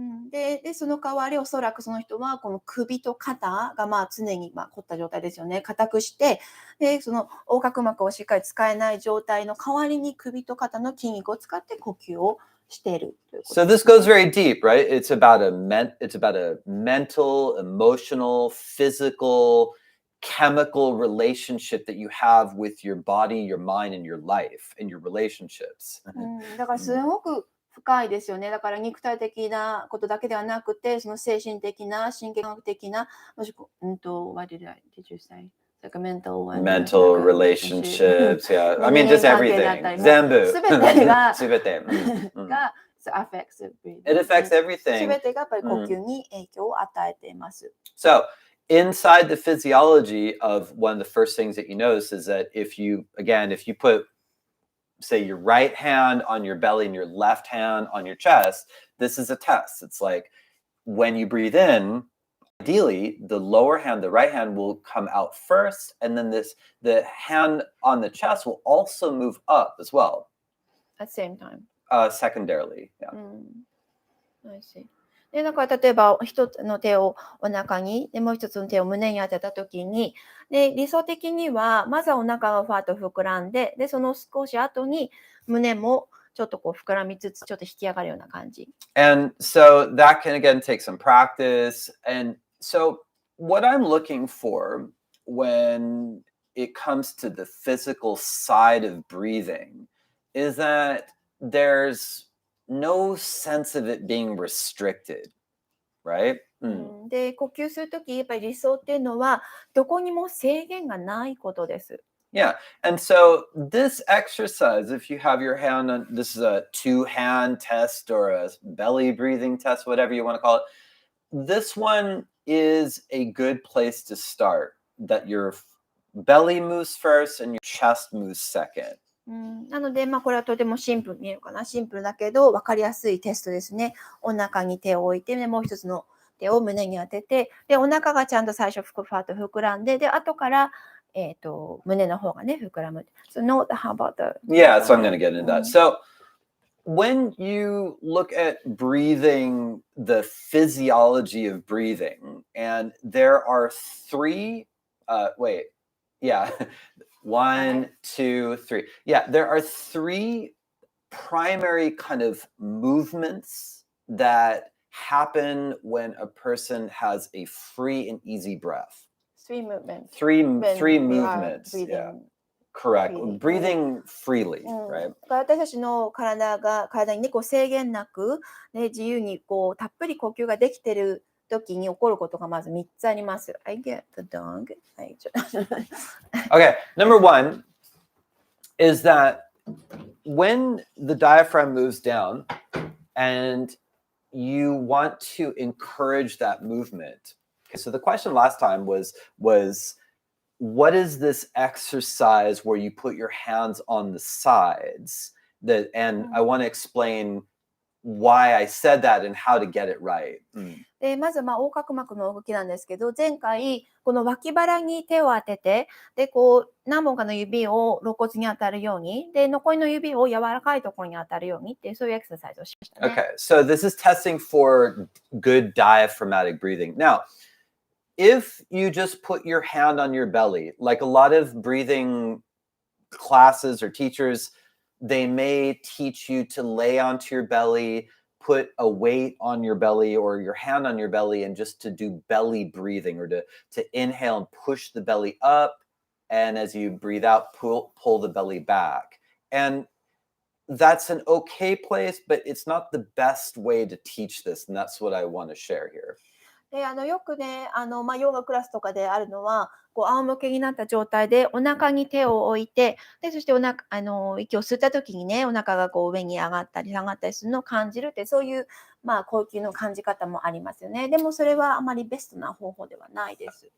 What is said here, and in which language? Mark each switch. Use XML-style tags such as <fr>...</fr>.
<ja>で、その代わりおそらくその人はこの首と肩が常に凝った状態ですよね。硬くして、で、その横隔膜をしっかり使えない状態の代わりに首と肩の筋肉を使って呼吸をしているということ</ja> <en>So this goes very deep, right? It's about a mental, emotional, physical, chemical relationship that you have with your body, your mind, and your life, and your relationships.</en> <ja>だからすごく深いですよね。だから肉体的なことだけではなくて、その精神的な、神経学的な、</ja> <en>what did you say? Like a mental relationships, yeah. I mean, just everything.</en> <ja>全部。すべてがすべて。</ja> <en>affects It affects everything.</en> <ja>すべてがやっぱり呼吸に影響を与えています。</ja> <en>So, inside the physiology of one of the first things that you notice is that if you put, say, your right hand on your belly and your left hand on your chest, this is a test. It's like when you breathe in, ideally, the lower hand, the right hand will come out first, and then the hand on the chest will also move up as well. At the same time. Secondarily, yeah. I see.</en> <ja>で、だから例えば一つの手をお腹に、でもう一つの手を胸に当てたときに、で、理想的にはまずはお腹がファーッと膨らんで、で、その少し後に胸もちょっとこう膨らみつつ、ちょっと引き上がるような感じ。</ja> <en>And so that can again take some practice. And So what I'm looking for when it comes to the physical side of breathing is that there's no sense of it being restricted, right?</en> <ja>で、呼吸するとき、やっぱり理想っていうのは、どこにも制限がないことです。</ja> <en>Yeah. And so this exercise, if you have your hand on, this is a 2-hand test or a belly breathing test, whatever you want to call it. This one is a good place to start, that your belly moves first and your chest moves second.</en> <ja>なので、これはとてもシンプルに見えるかな。シンプルだけど、分かりやすいテストですね。お腹に手を置いて、もう一つの手を胸に当てて、で、お腹がちゃんと最初、ふわっと膨らんで、で、後から、胸の方がね、膨らむ。</ja> <en>So, no, how about the... Yeah, so I'm going to get into that. So when you look at breathing, the physiology of breathing, and there are three, yeah, 1, 2, 3. Yeah, there are three primary kind of movements that happen when a person has a free and easy breath. Three movements. Three When we are movements. breathing. Yeah, correct. freely. Breathing freely, right?</en> <ja>私たちの体にね、こう制限なく、ね、自由にこうたっぷり呼吸ができてる時に起こることがまず3つあります。</ja> <en>I get the dog. Okay, number 1 is that when the diaphragm moves down and you want to encourage that movement. Okay, so the question last time was what is this exercise where you put your hands on the sides? And I want to explain why I said that and how to get it right.</en> <ja>でまず横隔膜の動きなんですけど、前回この脇腹に手を当てて、でこう何本かの指を肋骨に当たるように、で残りの指を柔らかいところに当たるようにっていうそういうエクササイズをしましたね。</ja> <en>Okay, so this is testing for good diaphragmatic breathing. Now, if you just put your hand on your belly, like a lot of breathing classes or teachers, they may teach you to lay onto your belly, put a weight on your belly or your hand on your belly, and just to do belly breathing, or to inhale and push the belly up, and as you breathe out, pull the belly back. And that's an okay place, but it's not the best way to teach this, and that's what I want to share here.</en> <ja>でよくねヨガクラスとかであるのはこう仰向けになった状態でお腹に手を置いて、でそして息を吸った時にねお腹がこう上に上がったり下がったりするのを感じるって、そういう呼吸の感じ方もありますよね。でもそれはあまりベストな方法ではないです。</ja>